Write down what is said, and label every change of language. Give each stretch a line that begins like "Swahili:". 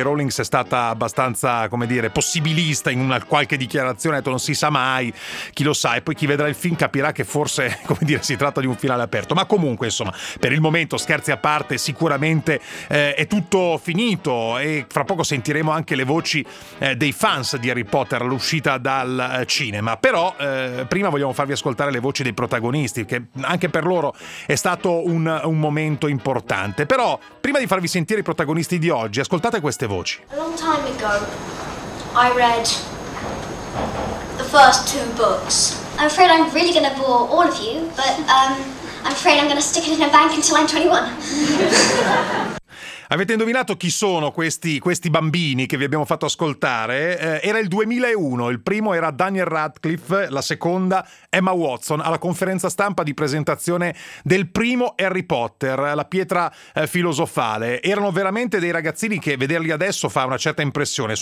Italian: Rowling è stata abbastanza, come dire, possibilista in una qualche dichiarazione, ha detto non si sa mai, chi lo sa, e poi chi vedrà il film capirà che forse, come dire, si tratta di un finale aperto, ma comunque, insomma, per il momento, scherzi a parte, sicuramente è tutto finito, e fra poco sentiremo anche le voci dei fans di Harry Potter all'uscita dal cinema, però prima vogliamo farvi ascoltare le voci dei protagonisti, che anche per loro è stato un momento importante. Però prima di farvi sentire i protagonisti di oggi, ascoltate queste voci.
English: A long time ago I read the first two books. I'm afraid I'm really gonna bore all of you, but I'm afraid I'm gonna stick it in a bank until I'm 21.
Italian: Avete indovinato chi sono questi bambini che vi abbiamo fatto ascoltare? Era il 2001, il primo era Daniel Radcliffe, la seconda Emma Watson, alla conferenza stampa di presentazione del primo Harry Potter, la pietra filosofale. Erano veramente dei ragazzini che vederli adesso fa una certa impressione.